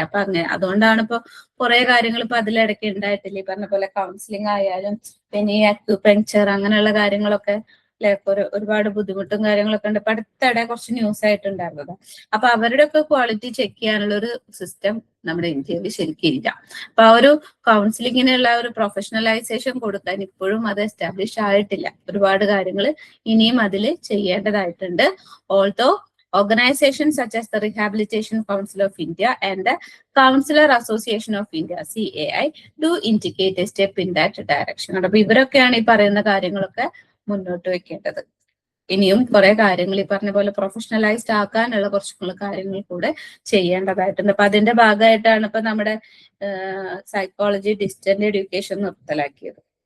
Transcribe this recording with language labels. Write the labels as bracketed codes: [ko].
[ml] അപ്പൊ അങ്ങനെ അതുകൊണ്ടാണ് ഇപ്പൊ കുറെ കാര്യങ്ങൾ ഇപ്പൊ അതിലിടയ്ക്ക് ഉണ്ടായിട്ടില്ല. ഈ പറഞ്ഞ പോലെ കൗൺസിലിംഗ് ആയാലും പിന്നെ ഈ അക്യുപങ്ക്ചർ അങ്ങനെയുള്ള കാര്യങ്ങളൊക്കെ ഒരുപാട് ബുദ്ധിമുട്ടും കാര്യങ്ങളൊക്കെ ഉണ്ട്. ഇപ്പൊ അടുത്തിടെ കുറച്ച് ന്യൂസ് ആയിട്ടുണ്ടായിരുന്നത്. അപ്പൊ അവരുടെ ഒക്കെ ക്വാളിറ്റി ചെക്ക് ചെയ്യാനുള്ള ഒരു സിസ്റ്റം നമ്മുടെ ഇന്ത്യയിൽ ശരിക്കും ഇല്ല. അപ്പൊ ആ ഒരു കൗൺസിലിങ്ങിനുള്ള ഒരു പ്രൊഫഷണലൈസേഷൻ കൊടുക്കാൻ ഇപ്പോഴും അത് എസ്റ്റാബ്ലിഷ് ആയിട്ടില്ല. ഒരുപാട് കാര്യങ്ങൾ ഇനിയും അതിൽ ചെയ്യേണ്ടതായിട്ടുണ്ട്. [en] Also organizations such as the Rehabilitation Council of India and the Counselor Association of India CAI do indicate a step in that direction. [ml] അപ്പൊ ഇവരൊക്കെയാണ് ഈ പറയുന്ന കാര്യങ്ങളൊക്കെ മുന്നോട്ട് വെക്കേണ്ടത്. ഇനിയും കുറെ കാര്യങ്ങൾ ഈ പറഞ്ഞ പോലെ പ്രൊഫഷണലൈസ്ഡ് ആക്കാനുള്ള കുറച്ചുള്ള കാര്യങ്ങൾ കൂടെ ചെയ്യേണ്ടതായിട്ടുണ്ട്. അപ്പൊ അതിന്റെ ഭാഗമായിട്ടാണ് ഇപ്പൊ നമ്മുടെ സൈക്കോളജി ഡിസ്റ്റന്റ് എഡ്യൂക്കേഷൻ നിർത്തലാക്കിയത്.